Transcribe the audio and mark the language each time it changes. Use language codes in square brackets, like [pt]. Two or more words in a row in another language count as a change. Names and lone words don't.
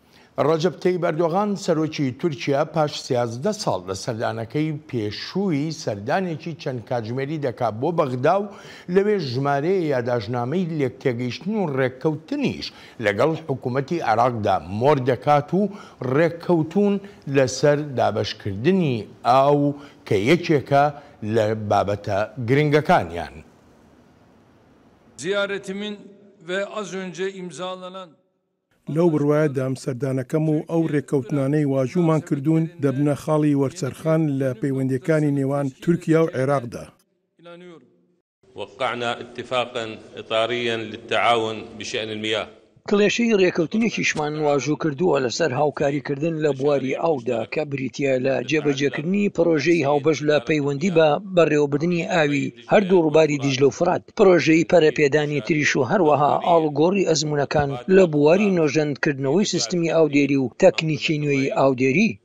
[ckb] ڕەجەب تەیب ئەردۆغان سەرۆکی تورکیا پاش 13 ساڵ لە سەردانەکەی پێشووی سەردانێکی چەند کاتژمێری دەکات بۆ بەغدا و لەوێ ژمارەیە یاداژنامەی لێکتێگەیشتن و ڕێککەوتنیش لەگەڵ حکوومەتی عێراقدا مۆر دەکات و ڕێککەوتون لەسەر دابەشکردنی ئاو کە یەکێکە لە بابەتە گرنگەکانیان. [tr] Ziyaretimin ve az önce imzalanan [ckb] لەو بڕوایەدا سەردانەکەم و ئەو ڕێککەوتنانەی واژوومان کردوون دەبنە خاڵی وەرچەرخان لە پەیوەندیەکانی نێوان تورکیا و عێراقدا. [ar] وقعنا اتفاقا إطاريا للتعاون بشأن المياه. [ckb] کڵێشەی ڕێکەوتنێکیشمان واژوو کردووە لەسەر هاوکاریکردن لە بواری ئاودا کە بریتە لە جێبەجێکردنی پرۆژەی هاوبەش لە پەیوەندی بە بەڕێوەبردننی ئاوی هەردوو ڕووباری دیژلە و فرات، پرۆژەی پەرەپێدانی تریش و هەروەها ئاڵگۆڕی ئەزمونونەکان لە بواری نۆژەندکردنەوەی سیستمی ئاودێری و تەکنیکی نوێی ئاودێری.